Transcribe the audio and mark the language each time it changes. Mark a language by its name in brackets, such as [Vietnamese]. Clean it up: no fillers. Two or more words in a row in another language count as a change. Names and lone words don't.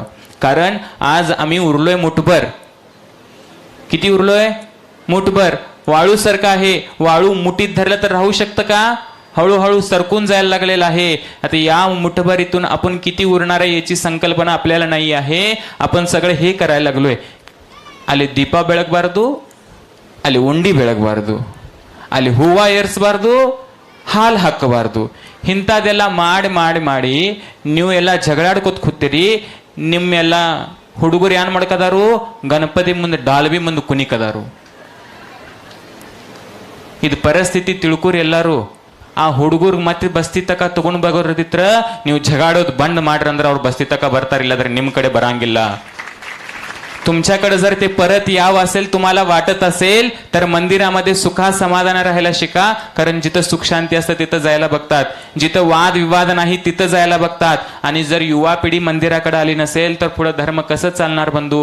[Marathi] कारण आज आम्ही उरलोय मुठभर. किती उरलोय? मुठभर. वाळू सारखं आहे. वाळू मुठीत धरलं तर राहू शकतं का? हळूहळू सरकून जायला लागलेला आहे. आता या मुठभरीतून आपण किती उरणार आहे याची संकल्पना आपल्याला नाही आहे. आपण सगळं हे करायला लागलोय. [Kannada] ಅಲ್ಲಿ ದೀಪ ಬೆಳಗಬಾರದು, ಅಲ್ಲಿ ಉಂಡಿ ಬೆಳಗಬಾರದು, ಅಲ್ಲಿ ಹೂವ ಏರಿಸಬಾರದು, ಹಾಲು ಹಾಕಬಾರದು. ಇಂಥದ್ದೆಲ್ಲ ಮಾಡಿ ಮಾಡಿ ಮಾಡಿ ನೀವು ಎಲ್ಲ ಜಗಳಾಡ್ಕೋತ ಕೂತೀರಿ. ನಿಮ್ಮೆಲ್ಲ ಹುಡುಗರು ಏನ್ ಮಾಡ್ಕದಾರು, ಗಣಪತಿ ಮುಂದೆ ಡಾಲ್ಬಿ ಮುಂದೆ ಕುಣಿಕದಾರು. ಇದು ಪರಿಸ್ಥಿತಿ ತಿಳ್ಕೊರಿ ಎಲ್ಲಾರು. ಆ ಹುಡುಗರ್ಗ್ ಮತ್ತೆ ಬಸ್ತಿ ತಕ ತಗೊಂಡ್ ಬಗೋದಿತ್ರ ನೀವು ಜಗಾಡೋದು ಬಂದ್ ಮಾಡ್ರಿ ಅಂದ್ರೆ ಅವ್ರು ಬಸ್ತಿ ತಕ ಬರ್ತಾರ, ಇಲ್ಲಾಂದ್ರೆ ನಿಮ್ ಕಡೆ ಬರಂಗಿಲ್ಲ. [Marathi] तुमच्याकडे जर ते परत याव असेल, तुम्हाला वाटत असेल तर मंदिरामध्ये सुखा समाधान राहायला शिका. कारण जिथं सुख शांती असतं तिथं जायला बघतात, जिथं वाद विवाद नाही तिथं जायला बघतात. आणि जर युवा पिढी मंदिराकडे आली नसेल तर पुढे धर्म कसं चालणार बंधू?